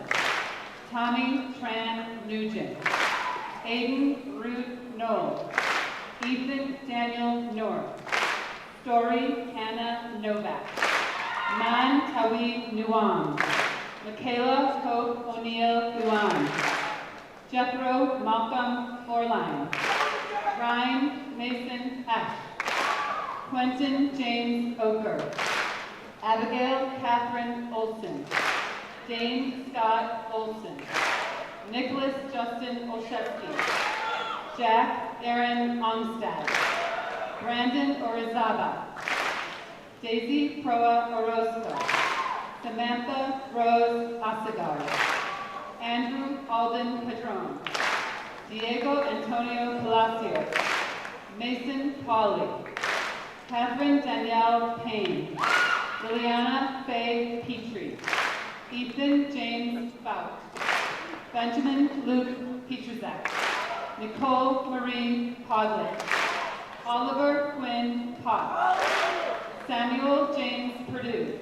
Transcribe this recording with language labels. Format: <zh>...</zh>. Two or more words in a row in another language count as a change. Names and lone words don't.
<en>Tommy Tran Nugent. Aiden Ruth Knoll. Ethan Daniel North. Story Hannah Novak. Man Tawi Nuam. Michaela Hope O'Neill Luan. Jethro Malcolm Forline. Ryan Mason F. Quentin James Oker. Abigail Catherine Olson. Dane Scott Olson. Nicholas Justin Olszewski. Jack Aaron Onstad. Brandon Orizaba. Daisy Proa Orozco. Samantha Rose Asagar. Andrew Alden Padron. Diego Antonio Palacios. Mason Pauley. Catherine Danielle Payne. Liliana Faye Petrie. Ethan James Fout. Benjamin Luke Petruzak. Nicole Marie Podlett. Oliver Quinn Potts. Samuel James Perdue.</en>